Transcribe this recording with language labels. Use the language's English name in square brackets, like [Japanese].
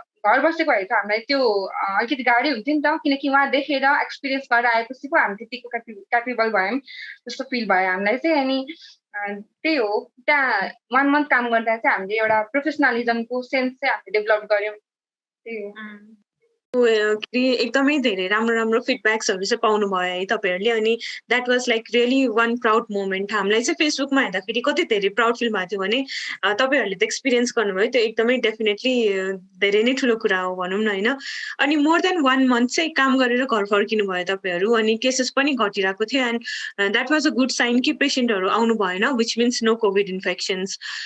[Nepali] घर बसेको भए त हामीलाई त्यो अलिकति गाह्रै हुन्थ्यो नि त, किनकि उहाँ देखेर एक्सपिरियन्स गरेर आएपछि पो हामी त्यतिको क्यापेबल भयौँ जस्तो फिल भयो हामीलाई चाहिँ। अनि त्यही हो, त्यहाँ 1 मन्थ काम गर्दा चाहिँ हामीले एउटा प्रोफेसनलिजमको सेन्स चाहिँ हामीले डेभलप गर्यौँ, त्यही हो। एकदमै धेरै राम्रो राम्रो फिडब्याक्सहरू चाहिँ पाउनुभयो है तपाईँहरूले। [English] अनि that was like really one proud moment. [Nepali] हामीलाई चाहिँ फेसबुकमा हेर्दाखेरि कति धेरै प्राउड फिल भएको थियो भने तपाईँहरूले त एक्सपिरियन्स गर्नुभयो, त्यो एकदमै डेफिनेटली धेरै नै ठुलो कुरा हो भनौँ न होइन। अनि [English] more than 1 month [Nepali] चाहिँ काम गरेर घर फर्किनु भयो तपाईँहरू, अनि केसेस पनि घटिरहेको थियो। [English] and that was a good sign [Nepali] कि पेसेन्टहरू आउनु भएन, [English] Which means no covid infections.